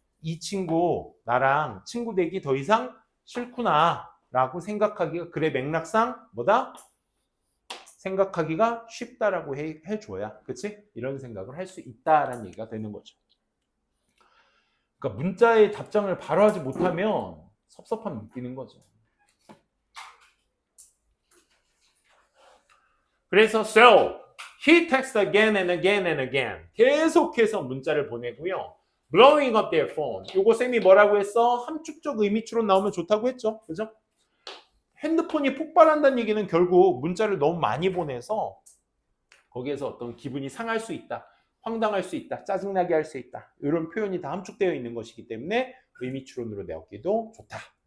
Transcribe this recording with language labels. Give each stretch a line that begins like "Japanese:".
Korean: 이 친구, 나랑 친구 되기 더 이상 싫구나 라고 생각하기가 그래 맥락상 뭐다? 생각하기가 쉽다라고 해줘야 그치? 이런 생각을 할 수 있다라는 얘기가 되는 거죠. 그러니까 문자의 답장을 바로 하지 못하면 섭섭함 느끼는 거죠. 그래서
English: so he texted again and again and again
Korean: 계속해서 문자를 보내고요.
English: blowing up their phone
Korean: 요거 쌤이 뭐라고 했어? 함축적 의미추론 나오면 좋다고 했죠. 그죠? 핸드폰이 폭발한다는 얘기는 결국 문자를 너무 많이 보내서 거기에서 어떤 기분이 상할 수 있다. 황당할 수 있다. 짜증나게 할 수 있다. 이런 표현이 다 함축되어 있는 것이기 때문에 의미추론으로 내었기도 좋다.